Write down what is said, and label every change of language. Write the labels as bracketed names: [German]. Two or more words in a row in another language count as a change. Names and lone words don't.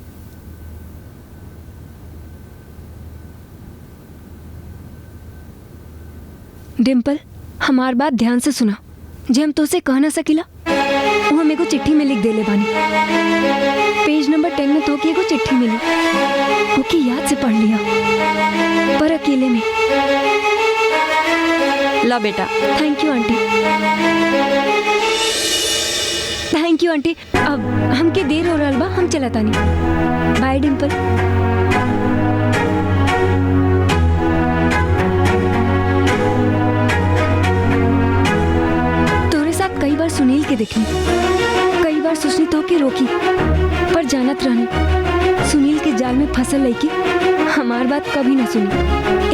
[Bhojpuri] डिम्पल, हमार बात ध्यान से सुना। जे हम तोसे कह ना सकीला वो हम एगो चिट्ठी में लिख देले बानी। [English] page number [Bhojpuri] 10 में तो की एगो चिट्ठी मिली, ओके याद से पढ़ लिया, पर अकेले में। ला बेटा। [English] Thank you aunty. Thank you aunty. [Bhojpuri] अब हमके देर हो रहल बा, हम चला तानी। बाय डिम्पल। तोरे साथ कई बार सुनील के देखी, कई बार सोचनी तो के रोकी, पर जानत रहनी सुनील के जाल में फसल लईकी हमार बात कभी ना सुनी।